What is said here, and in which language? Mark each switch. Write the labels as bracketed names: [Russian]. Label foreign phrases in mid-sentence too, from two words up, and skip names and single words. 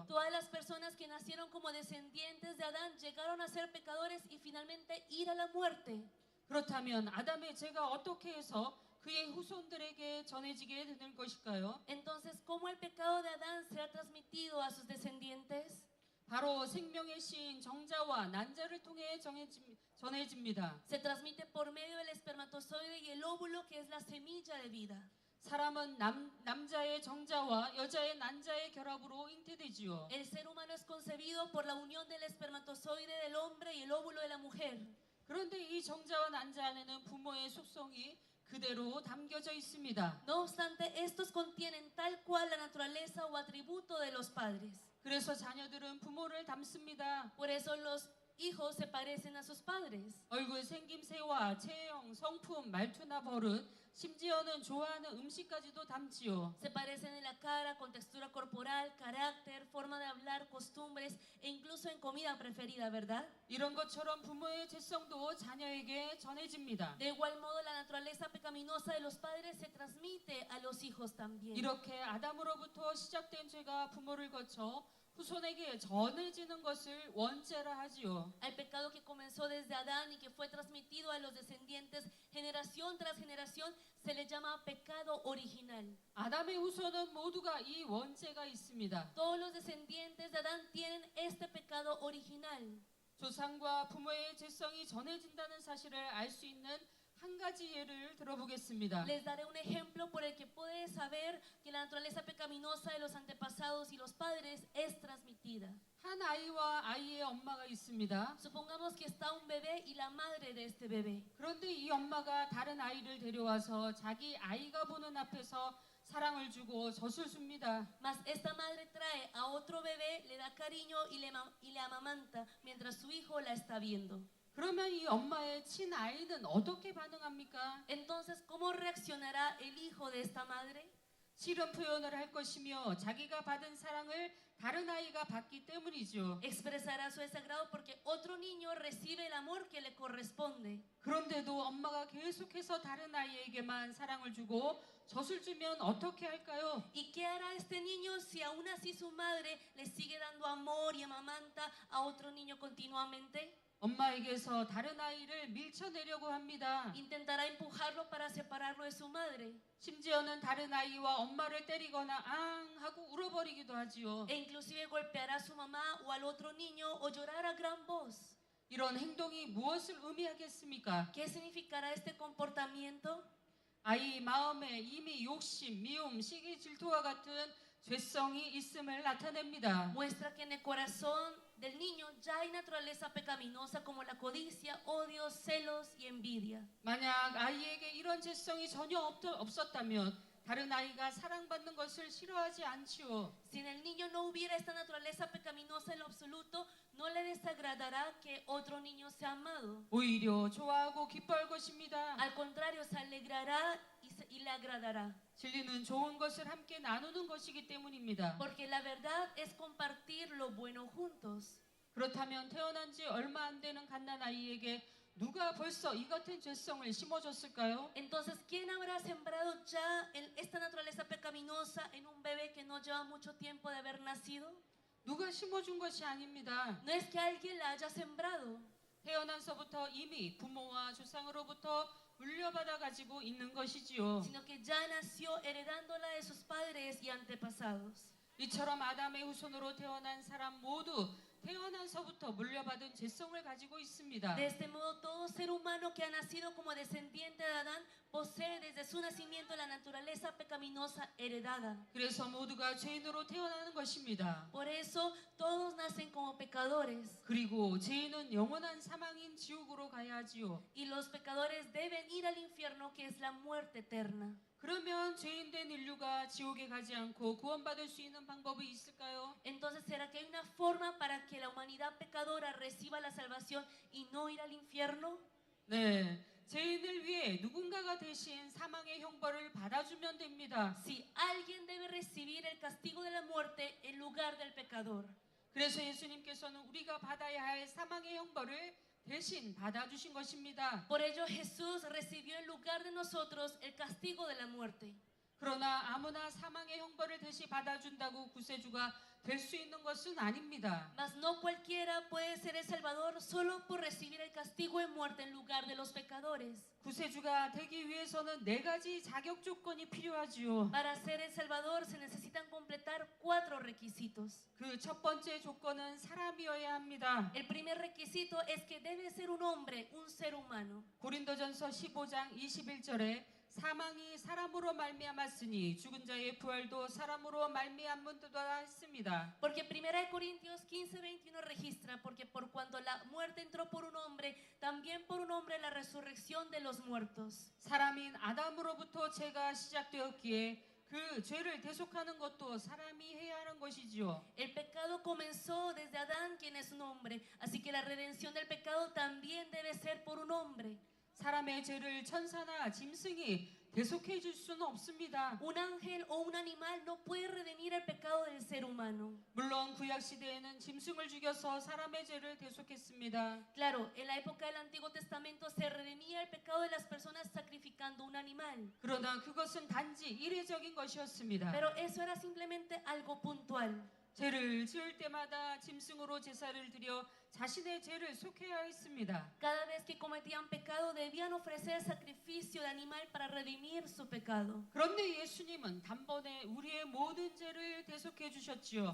[Spanish] Todas las personas que nacieron como descendientes de Adán llegaron a ser pecadores y finalmente ir a la muerte. [Korean] 그렇다면 아담의 죄가 어떻게 해서 그의 후손들에게 전해지게 되는 것일까요? [Spanish] Entonces, ¿cómo el pecado de Adán será transmitido a sus descendientes? [Korean] 바로 생명의 신 정자와 난자를 통해 전해집니다. [Spanish] Se transmite por medio del espermatozoide y el óvulo, que es la semilla de vida. [Korean] 사람은 남자의 정자와 여자의 난자의 결합으로 잉태되지요. [Spanish] El ser humano es concebido por la unión del espermatozoide del hombre y el óvulo de la mujer. [Korean] 그런데 이 정자와 난자 안에는 부모의 속성이 그대로 담겨져 있습니다. [Spanish] No obstante, estos contienen tal cual la naturaleza o atributo de los padres. [Korean] 그래서 자녀들은 부모를 닮습니다. [Spanish] Por eso los hijos se parecen a sus padres. [Korean] 얼굴 생김새와 체형, 성품, 말투나 버릇, 심지어는 좋아하는 음식까지도 닮지요. [Spanish] Se parecen en la cara, con textura corporal, carácter, forma de hablar, costumbres e incluso en comida preferida, ¿verdad? [Korean] 이런 것처럼 부모의 죄성도 자녀에게 전해집니다. [Spanish] De igual modo, la naturaleza pecaminosa de los padres se transmite a los hijos también. [Korean] 이렇게 아담으로부터 시작된 죄가 부모를 거쳐 후손에게 전해지는 것을 원죄라 하지요. [Spanish] Al pecado que comenzó desde Adán y que fue transmitido a los descendientes generación tras generación se le llama pecado original. [Korean] 아담의 후손은 모두가 이 원죄가 있습니다. [Spanish] Todos los descendientes de Adán tienen este pecado original. [Korean] 조상과 부모의 죄성이 전해진다는 사실을 알 수 있는 한 가지 예를 들어보겠습니다. [Spanish] Les daré un ejemplo por el que puedes saber que la naturaleza pecaminosa de los antepasados y los padres es transmitida. [Korean] 한 아이와 아이의 엄마가 있습니다. [Spanish] Supongamos que está un bebé y la madre de este bebé. [Korean] 그런데 이 엄마가 다른 아이를 데려와서 자기 아이가 보는 앞에서 사랑을 주고 젖을 줍니다. [Spanish] Mas esta madre trae a otro bebé, le da cariño y le amamanta mientras su hijo la está viendo. [Korean] 그러면 이 엄마의 친아이는 어떻게 반응합니까? [Spanish] Entonces, ¿cómo reaccionará el hijo de esta madre? [Korean] 싫은 표현을 할 것이며 자기가 받은 사랑을 다른 아이가 받기 때문이죠. [Spanish] Expresará su desagrado porque otro niño recibe el amor que le corresponde. [Korean] 그런데도 엄마가 계속해서 다른 아이에게만 사랑을 주고 젖을 주면 어떻게 할까요? [Spanish] ¿Y qué hará este niño si aún así su madre le sigue dando amor y amamanta a otro niño continuamente? [Korean] 엄마에게서 다른 아이를 밀쳐내려고 합니다. [Spanish] Intentará empujarlo para separarlo de su madre. [Korean] 심지어는 다른 아이와 엄마를 때리거나 앙 하고 울어버리기도 하지요. [Spanish] E inclusive golpeará a su mamá o al otro niño o llorar a gran voz. [Korean] 이런 행동이 무엇을 의미하겠습니까? [Spanish] ¿Qué significará este comportamiento? [Korean] 아이 마음에 이미 욕심, 미움, 시기, 질투와 같은 죄성이 있음을 나타냅니다. [Spanish] Muestra que en el corazón del niño ya hay naturaleza pecaminosa como la codicia, odio, celos y envidia. [Korean] 만약 아이에게 이런 죄성이 전혀 없었다면 다른 아이가 사랑받는 것을 싫어하지 않지요. [Spanish] Si en el niño no hubiera esta naturaleza pecaminosa en lo absoluto, no le desagradará que otro niño sea amado. [Korean] 오히려 좋아하고 기뻐할 것입니다. [Spanish] Al contrario, se alegrará y le agradará. [Korean] 진리는 좋은 것을 함께 나누는 것이기 때문입니다. [Spanish] Porque la verdad es compartir lo bueno juntos. [Korean] 그렇다면 태어난 지 얼마 안 되는 갓난아이에게 누가 벌써 이 같은 죄성을 심어줬을까요? [Spanish] Entonces, ¿quién habrá sembrado ya esta naturaleza pecaminosa en un bebé que no lleva mucho tiempo de haber nacido? [Korean] 누가 심어준 것이 아닙니다. [Spanish] No es que alguien la haya sembrado, [Korean] 태어나서부터 이미 부모와 조상으로부터 물려받아 가지고 있는 것이지요. [Spanish] sino que ya nació heredándola de sus padres y antepasados. [Korean] 이처럼 아담의 후손으로 태어난 사람 모두 태어나서부터 물려받은 죄성을 가지고 있습니다. [Spanish] De este modo, todo ser humano que ha nacido como descendiente de Adán posee desde su nacimiento la naturaleza pecaminosa heredada. [Korean] 그래서 모두가 죄인으로 태어나는 것입니다. [Spanish] Por eso, todos nacen como pecadores. [Korean] 그리고 죄인은 영원한 사망인 지옥으로 가야 하지요. [Spanish] Y los pecadores deben ir al infierno, que es la muerte eterna. [Korean] 그러면 죄인된 인류가 지옥에 가지 않고 구원받을 수 있는 방법이 있을까요? [Spanish] Entonces, ¿será que hay una forma para que la humanidad pecadora reciba la salvación y no ir al infierno? [Korean] 네, 죄인을 위해 누군가가 대신 사망의 형벌을 받아주면 됩니다. [Spanish] Si alguien debe recibir el castigo de la muerte en lugar del pecador. [Korean] 그래서 예수님께서는 우리가 받아야 할 사망의 형벌을 대신 받아주신 것입니다. [Spanish] Por ello Jesús recibió en lugar de nosotros el castigo de la muerte. [Korean] 그러나 아무나 사망의 형벌을 대신 받아준다고 구세주가 될 수 있는 것은 아닙니다. [Spanish] Mas no cualquiera puede ser el Salvador solo por recibir el castigo de muerte en lugar de los pecadores. [Korean] 구세주가 되기 위해서는 4가지 자격 조건이 필요하지요. [Spanish] Para ser el Salvador se necesitan completar 4 requisitos. [Korean] 그 첫 번째 조건은 사람이어야 합니다. [Spanish] El primer requisito es que debe ser un hombre, un ser humano. [Korean] 고린도전서 15장 21절에 사망이 사람으로 말미암았으니 죽은 자의 부활도 사람으로 말미암은도다 했습니다. [Spanish] Porque 1 Corintios 15:21 registra, porque por cuanto la muerte entró por un hombre, también por un hombre la resurrección de los muertos. [Korean] 사람인 아담으로부터 죄가 시작되었기에 그 죄를 대속하는 것도 사람이 해야 하는 것이지요. [Spanish] El pecado comenzó desde Adán, quien es un hombre, así que la redención del pecado también debe ser por un hombre. [Korean] 사람의 죄를 천사나 짐승이 대속해 줄 수는 없습니다. [Spanish] Un ángel o un animal no puede redimir el pecado del ser humano. [Korean] 물론 구약 시대에는 짐승을 죽여서 사람의 죄를 대속했습니다. [Spanish] Claro, en la época del Antiguo Testamento se redimía el pecado de las personas sacrificando un animal. [Korean] 그러나 그것은 단지 이례적인 것이었습니다. [Spanish] Pero eso era simplemente algo puntual. [Korean] 죄를 지을 때마다 짐승으로 제사를 드려 자신의 죄를 속해야 했습니다. [Spanish] Cada vez que cometían pecado debían ofrecer sacrificio de animal para redimir su pecado. [Korean] 그런데 예수님은 단번에 우리의 모든 죄를 대속해 주셨지요.